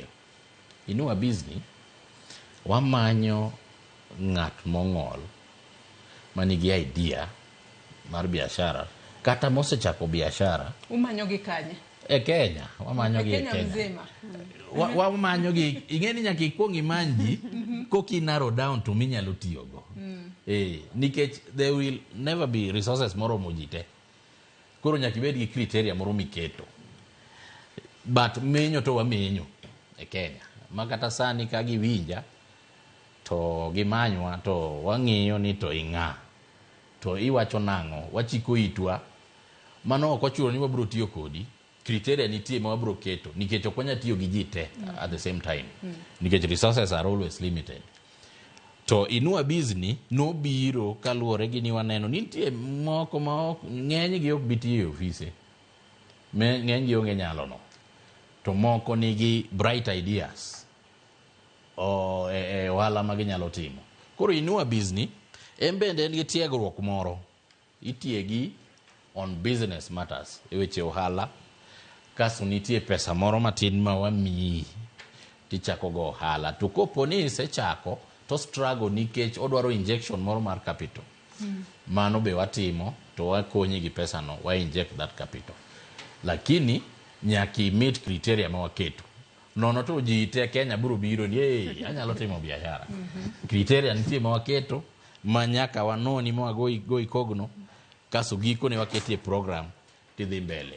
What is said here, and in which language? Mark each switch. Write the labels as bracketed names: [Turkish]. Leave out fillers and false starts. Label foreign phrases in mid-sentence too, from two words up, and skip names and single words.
[Luo (Kenya and Tanzania)] Inua Biz ni wamanyo ng'at mong'ol manigi idea mar biashara kata mosechako biashara. Umanyo gi kanye? E Kenya, wamanyo gi e Kenya. Mzima. Wamanyo gi, ing'eni nyaka ikwong imanji koki [English] narrow down [Luo (Kenya and Tanzania)] to minyalo tiyo go. Nikech [English] there will never be resources [Luo (Kenya and Tanzania)] moromo ji te. Koro nyaka ibed gi criteria moro miketo. But menyo to wamenyo e Kenya. Makata sani ka giwinja to gimanywa to wang'iyo ni to ing'a. To iwacho nang'o, wachiko itwa. Mano ok ochuno ni wabiro tiyo kodi. Criteria nitie ma wabiro keto nikech ok wanya tiyo gi ji te [English] at the same time. Nikech resources are always limited. [Luo (Kenya and Tanzania)] To Inua Bizni nobiro kaluwore gi ni waneno nitie moko ma ng'eny gi ok biti e ofise. Ng'eny gi onge nyalo no. To moko nigi [English] bright ideas [Luo (Kenya and Tanzania)] ohala ma ginyalo timo. Koro Inua Bizni bende en gi tiegruok moro. Itiegi [English] on business matters [Luo (Kenya and Tanzania)] e weche ohala. Kaso nitie pesa moro matin ma wamiyi tichako go ohala. To kopo ni isechako to struggle nikech odwaro injection moro mar capital. Mano be watimo to wakonyi gi pesa no, wa [English] inject that capital. [Luo (Kenya and Tanzania)] Lakini nyaki [English] meet criteria [Luo (Kenya and Tanzania)] ma waketo. Nono to ji te Kenya biro biro ni anyalo timo biashara. Criteria nitie ma waketo ma nyaka wanoni ma go ikogno kaso giko ne waketie program tidhi mbele.